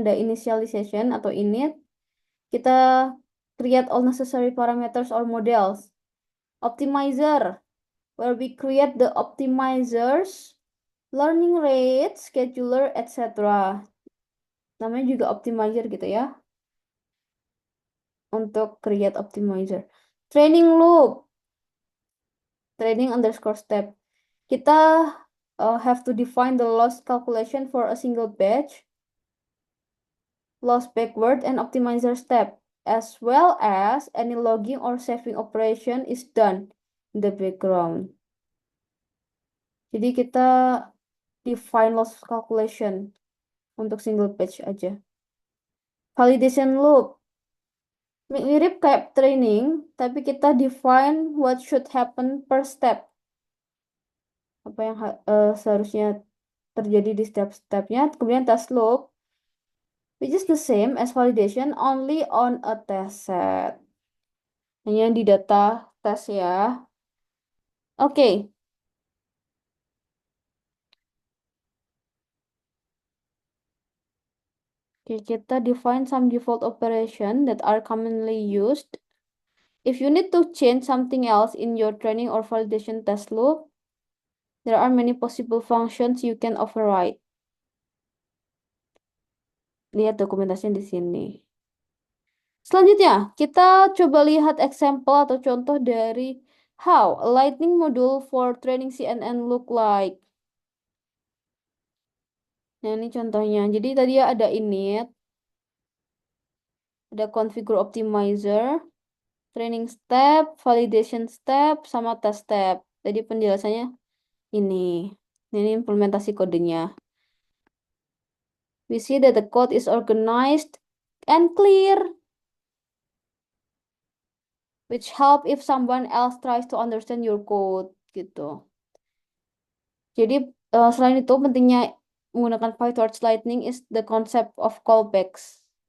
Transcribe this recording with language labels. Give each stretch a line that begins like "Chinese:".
English: Ada initialization atau init. Kita create all necessary parameters or models. Optimizer, where we create the optimizers, learning rate, scheduler, etc.
Indonesian: Namanya juga optimizer gitu ya. Untuk create optimizer.
English: Training loop, training underscore step.
Indonesian: Kita
English: have to define the loss calculation for a single batch, loss backward and optimizer step, as well as any logging or saving operation is done in the background.
Indonesian: Jadi kita define loss calculation untuk single batch aja.
English: Validation loop.
Indonesian: Mirip kayak
English: training,
Indonesian: tapi kita
English: define what should happen per step.
Indonesian: Apa yang seharusnya terjadi di setiap stepnya.
English: Kemudian test loop, which is the same as validation, only on a test set.
Indonesian: Hanya di data tes ya. Oke. Oke, kita
English: define some default operation that are commonly used. If you need to change something else in your training or validation test loop, there are many possible functions you can override.
Indonesian: Lihat dokumentasinya di sini. Selanjutnya, kita coba lihat example atau contoh dari
English: how a Lightning module for training CNN look like.
Indonesian: Nah, ini contohnya. Jadi tadi ada init, ada configure optimizer, training step, validation step, sama test step. Tadi penjelasannya ini. Ini implementasi kodenya.
English: We see that the code is organized and clear, which help if someone else tries to understand your code, gitu.
Indonesian: Jadi selain itu pentingnya menggunakan PyTorch Lightning
English: is the concept of callbacks.